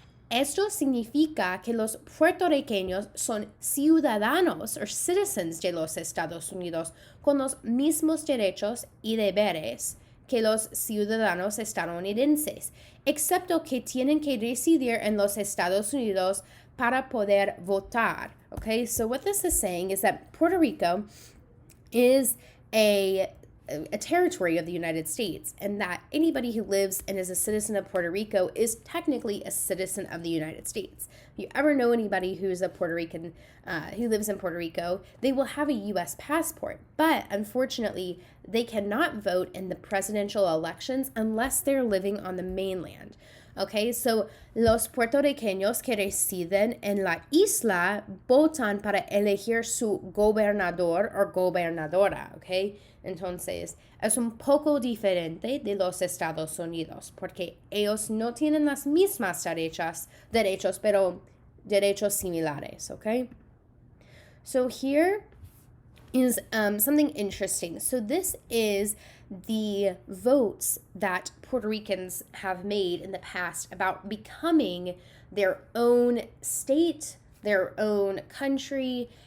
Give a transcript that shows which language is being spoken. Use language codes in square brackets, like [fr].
[es] Esto significa que los puertorriqueños son ciudadanos o [en] citizens [es] de los Estados Unidos con los mismos derechos y deberes que los ciudadanos estadounidenses, excepto que tienen que residir en los Estados Unidos para poder votar. [en] Okay, so what this is saying is that Puerto Rico is a territory of the United States, and that anybody who lives and is a citizen of Puerto Rico is technically a citizen of the United States. If you ever know anybody who's a Puerto Rican who lives in Puerto Rico, they will have a U.S. passport, but unfortunately, they cannot vote in the presidential elections unless they're living on the mainland. Okay, so [es] los puertorriqueños que residen en la isla votan para elegir su gobernador o gobernadora, okay? Entonces, es un poco diferente de los Estados Unidos, porque ellos no tienen las mismas derechos, pero derechos similares, okay? [en] So here is something interesting. So this is the votes that Puerto Ricans have made in the past about becoming their own state, their own country.